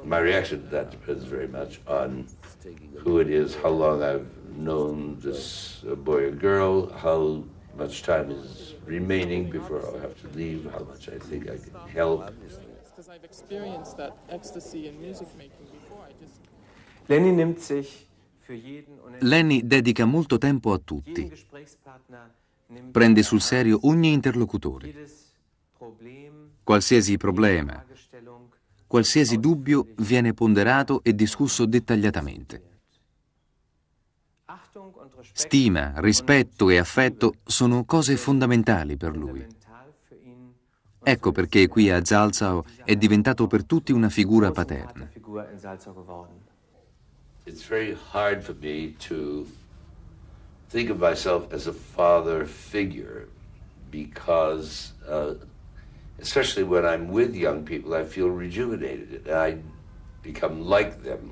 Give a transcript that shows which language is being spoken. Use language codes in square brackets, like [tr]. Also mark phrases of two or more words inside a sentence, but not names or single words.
[en] My reaction to that depends very much on who it is, how long I've known this boy or girl, how much time is remaining before I'll have to leave, how much I think I can help. Because I've experienced that ecstasy in music making before. [de] Lenny nimmt sich für jeden [it] Lenny dedica molto tempo a tutti. Prende sul serio ogni interlocutore. Qualsiasi problema, qualsiasi dubbio viene ponderato e discusso dettagliatamente. Stima, rispetto e affetto sono cose fondamentali per lui. Ecco perché qui a Salzau è diventato per tutti una figura paterna. [en] It's very hard for me to think of myself as a father figure because, especially when I'm with young people, I feel rejuvenated. I become like them.